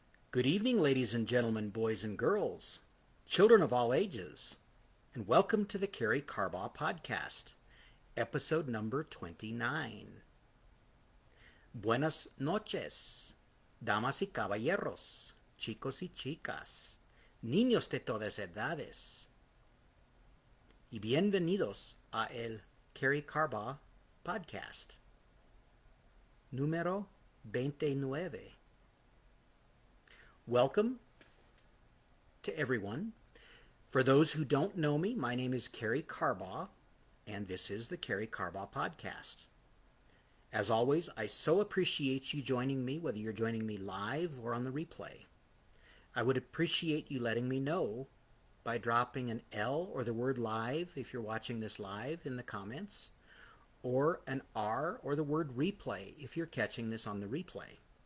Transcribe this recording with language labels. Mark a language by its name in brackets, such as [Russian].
[English] Good evening, ladies and gentlemen, boys and girls, children of all ages, and welcome to the Carbaugh podcast, episode number 29. [Spanish] Buenas noches, damas y caballeros, chicos y chicas, niños de todas edades, y bienvenidos a el Carbaugh podcast, número 29. [English] Welcome to everyone. For those who don't know me, my name is Carbaugh, and this is the Carbaugh podcast. As always, I so appreciate you joining me, whether you're joining me live or on the replay. I would appreciate you letting me know by dropping an L or the word live if you're watching this live in the comments, or an R or the word replay if you're catching this on the replay.